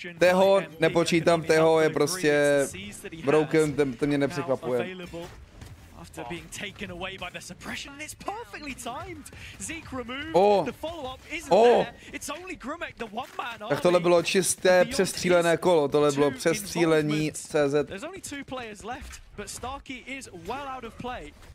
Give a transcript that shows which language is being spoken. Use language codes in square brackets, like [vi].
[cs] Toho nepočítám, toho je prostě broken, to mě nepřekvapuje. [en] After being taken away by the suppression, it's perfectly timed. Zeek removed. The follow-up isn't there. It's only Grumek, the one-man. [cs] Tak tohle bylo čisté přestřílené kolo, tohle bylo přestřílení CZ. [en] There's only 2 players left, but Starkey is well out of play.